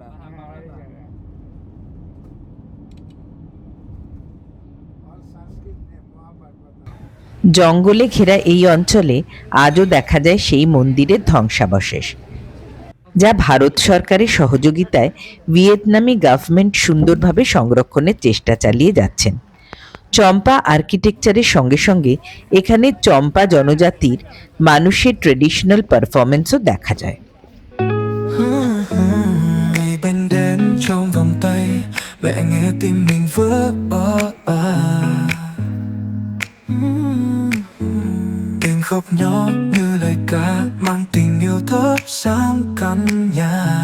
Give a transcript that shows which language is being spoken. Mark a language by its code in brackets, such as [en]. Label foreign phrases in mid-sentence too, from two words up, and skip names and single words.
[bn] জঙ্গলে ঘেরা এই অঞ্চলে আজও দেখা যায় সেই মন্দিরের ধ্বংসাবশেষ, যা ভারত সরকারের সহযোগিতায় ভিয়েতনামি গভর্নমেন্ট সুন্দরভাবে সংরক্ষণের চেষ্টা চালিয়ে যাচ্ছেন। চম্পা আর্কিটেকচারের সঙ্গে সঙ্গে এখানে চম্পা জনজাতির মানুষের [en] traditional performance [bn] দেখা যায়। [vi] Ngày bên đến trong vòng tay, mẹ nghe tim mình vỡ tiếng khóc nhỏ như lời ca mang tình yêu thắp sáng căn nhà.